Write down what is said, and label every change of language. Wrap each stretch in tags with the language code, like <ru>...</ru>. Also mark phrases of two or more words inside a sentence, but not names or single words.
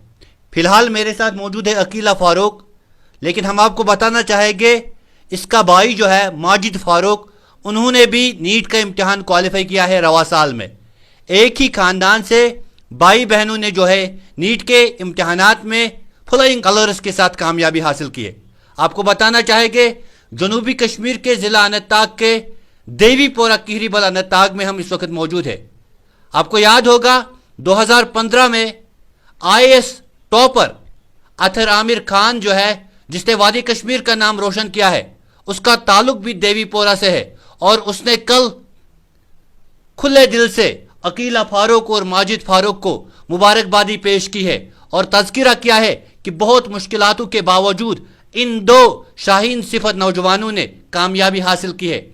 <ur>فی الحال میرے ساتھ موجود ہے عقیلہ فاروق، لیکن ہم آپ کو بتانا چاہیں گے اس کا بھائی جو ہے ماجد فاروق، انہوں نے بھی نیٹ کا امتحان کوالیفائی کیا ہے رواں سال میں۔ ایک ہی خاندان سے بھائی بہنوں نے جو ہے نیٹ کے امتحانات میں</ur> <en>flying colours</en> <ur>کے ساتھ کامیابی حاصل کی ہے۔ آپ کو بتانا چاہیں گے جنوبی کشمیر کے ضلع اننت ناگ کے دیوی پورہ کیری بل اننت ناگ میں ہم اس وقت موجود ہیں۔ آپ کو یاد ہوگا 2015 میں</ur> <en>IAS topper</en> <ur>اطہر عامر خان جو ہے، جس نے وادی کشمیر کا نام روشن کیا ہے، اس کا تعلق بھی دیوی پورہ سے ہے، اور اس نے کل کھلے دل سے عقیلہ فاروق اور ماجد فاروق کو مبارکبادی پیش کی ہے اور تذکرہ کیا ہے کہ بہت مشکلاتوں کے باوجود ان دو شاہین صفت نوجوانوں نے کامیابی حاصل کی ہے۔</ur>